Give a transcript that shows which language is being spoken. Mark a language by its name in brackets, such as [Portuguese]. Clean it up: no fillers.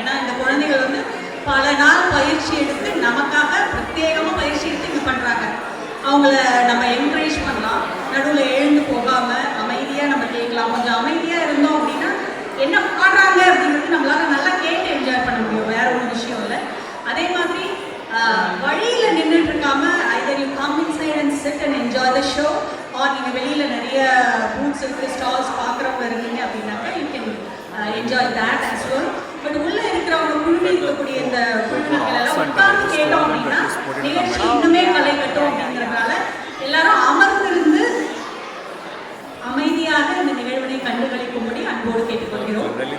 [Tamil] ஏன்னா இந்த குழந்தைகள் வந்து பல நாள் பயிற்சி எடுத்து நமக்காக பிரத்யேகமாக பயிற்சி எடுத்து இங்கே பண்ணுறாங்க. அவங்கள நம்ம என்கரேஜ் பண்ணலாம். நடுவில் எழுந்து போகாமல் அமைதியாக நம்ம கேட்கலாம். கொஞ்சம் அமைதியாக இருந்தோம் அப்படின்னா என்ன பாடுறாங்க அப்படிங்கிறது நம்மளால நல்லா கேட்டு என்ஜாய் பண்ண முடியும். வேற ஒரு விஷயம் இல்லை. அதே மாதிரி வழியில் நின்றுட்டு இருக்காம [English] either you come inside and sit and enjoy the show, or [Tamil] நீங்கள் வெளியில் நிறைய பூத்ஸ் இருக்கு, ஸ்டால்ஸ் பார்க்குறவங்க இருக்கீங்க அப்படின்னாக்கா [English] you can enjoy that as well. [Tamil] But உள்ளே இருக்கிறவங்க குழுமி இருக்கக்கூடிய இந்த குழுக்கள் எல்லாம் உட்கார்ந்து கேட்டோம் அப்படின்னா நிகழ்ச்சி இன்னுமே களை கட்டும். அப்படிங்கிறதுனால எல்லாரும் அமர்ந்திருந்து அமைதியாக இந்த நிகழ்வினை கண்டுகளிக்கும்படி அன்போடு கேட்டுக்கொள்கிறோம்.